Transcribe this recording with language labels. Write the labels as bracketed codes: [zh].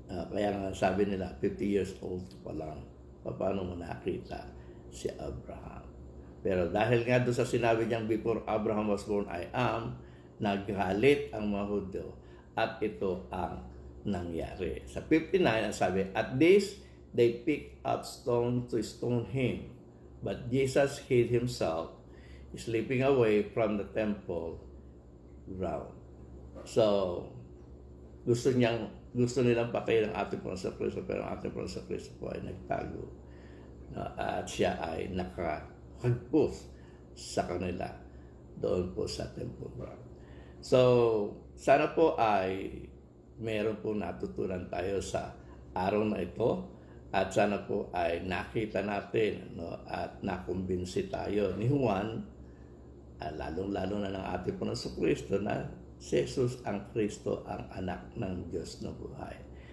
[tl] Kaya nga sabi nila, 50 years old pa lang, paano mo nakita si Abraham? Pero dahil nga doon sa sinabi niyang [en] before Abraham was born, I am, [tl] nagalit ang mga Hudyo at ito ang nangyari. Sa 59, ang sabi, [en] at this, they picked up stone to stone him. But Jesus hid himself, sleeping away from the temple ground. [tl] So, gusto nilang patayin ang ating Panginoon Kristo, pero ang ating Panginoon Kristo po ay nagtago. At siya ay nakahagpos sa kanila doon po sa temple ground. So, sana po ay meron po natutunan tayo sa araw na ito at sana po ay nakita natin at nakumbinsi tayo ni Juan, lalong-lalo na ng ating Panginoon Kristo na si Jesus ang Kristo, ang anak ng Diyos na buhay.